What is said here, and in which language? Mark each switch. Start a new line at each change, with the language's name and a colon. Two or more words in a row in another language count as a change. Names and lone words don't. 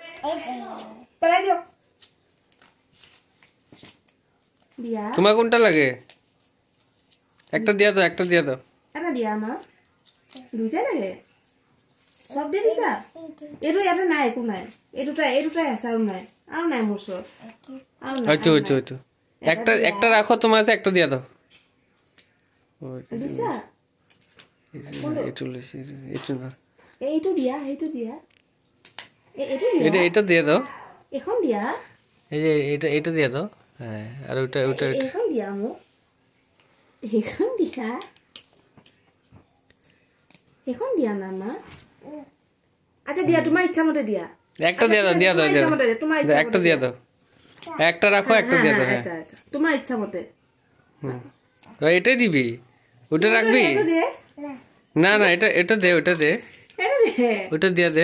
Assamese: পেলাই দিয়ক দিয়া
Bangla: তোমার কোনটা লাগে একটা দিয়া দাও এটা দিয়া আমার দুইটা লাগে সব দিয়ে দিছা
Assamese: এইটো ইয়াতে নাই একো নাই এই দুটাই আছে আৰু নাই মোৰ ওচৰত
Bangla: আচ্ছা একটা রাখো তোমার আছে একটা দিয়া দাও দিছা
Assamese: এইটো না এইটো দিয়া
Bangla: এটা দিয়ে দাও
Assamese: এখন দিয়া
Bangla: এই যে এটা দিয়ে দাও হ্যাঁ আর ওটা
Assamese: এখন দিয়া মোক এখন দিয়া না মা আচ্ছা দিয়া
Bangla: তোমার ইচ্ছা মতে
Assamese: দিয়া
Bangla: একটা দিয়ে দাও একটা দিয়ে দাও একটা রাখো একটা দিয়ে দাও হ্যাঁ তোমার ইচ্ছা মতে এটাই দিবি ওটা রাখবি না না এটা দে ওটা দিয়া দে